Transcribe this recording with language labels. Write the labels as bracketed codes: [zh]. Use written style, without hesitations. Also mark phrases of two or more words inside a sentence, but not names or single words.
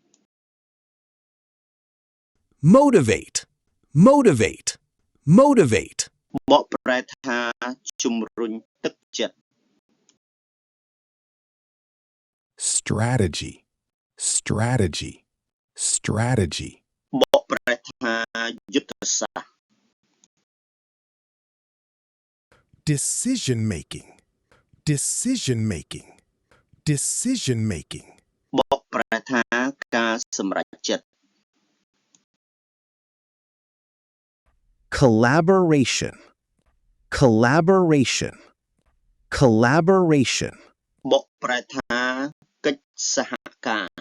[en] Motivate, motivate, motivate. [km] បកប្រែថាជំរុញទឹកចិត្ត [en] Strategy, strategy, strategy. [km] បកប្រែថាយុទ្ធសាស្ត្រ [en] Decision making, decision making, decision making. [km] បកប្រែថាការសម្រេចចិត្ត [en] Collaboration, collaboration, collaboration. [km] បកប្រែថាកិច្ចសហការ